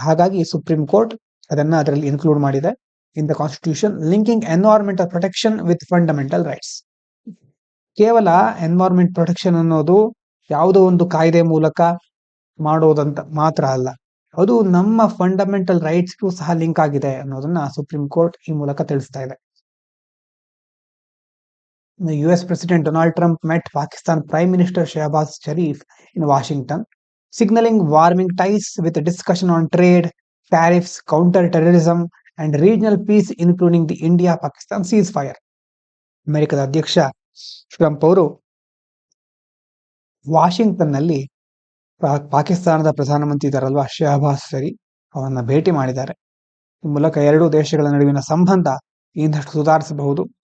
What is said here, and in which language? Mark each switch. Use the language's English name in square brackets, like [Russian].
[Kannada] ಹಾಗಾಗಿ supreme court ಅದನ್ನ ಅದರಲ್ಲಿ ಇನ್ಕ್ಲೂಡ್ ಮಾಡಿದೆ [English] In the constitution, linking environmental protection with fundamental rights. [Kannada] ಕೇವಲ ಎನ್ವೈರನ್ಮೆಂಟ್ ಪ್ರೊಟೆಕ್ಷನ್ ಅನ್ನೋದು ಯಾವುದೋ ಒಂದು ಕಾಯ್ದೆ ಮೂಲಕ ಮಾಡೋದಂತ ಮಾತ್ರ ಅಲ್ಲ, ಅದು ನಮ್ಮ ಫಂಡಮೆಂಟಲ್ ರೈಟ್ಸ್ಗೂ ಸಹ ಲಿಂಕ್ ಆಗಿದೆ ಅನ್ನೋದನ್ನ ಸುಪ್ರೀಂ ಕೋರ್ಟ್ ಈ ಮೂಲಕ ತಿಳಿಸ್ತಾ ಇದೆ. [English] US President Donald Trump met Pakistan Prime Minister Shehbaz Sharif in Washington, signaling warming ties with a discussion on trade, tariffs, counter-terrorism and regional peace, including the India-Pakistan ceasefire. [Kannada] ಅಮೆರಿಕದ ಅಧ್ಯಕ್ಷ Trump ಅವರು Washington ನಲ್ಲಿ ಪಾಕಿಸ್ತಾನದ ಪ್ರಧಾನಮಂತ್ರಿ ಇದ್ದಾರಲ್ವಾ ಶಹಬಾಜ್ ಶರೀಫ್ ಅವರನ್ನ ಭೇಟಿ ಮಾಡಿದ್ದಾರೆ. ಈ ಮೂಲಕ ಎರಡೂ ದೇಶಗಳ ನಡುವಿನ ಸಂಬಂಧ ಇನ್ನಷ್ಟು ಸುಧಾರಿಸಬಹುದು.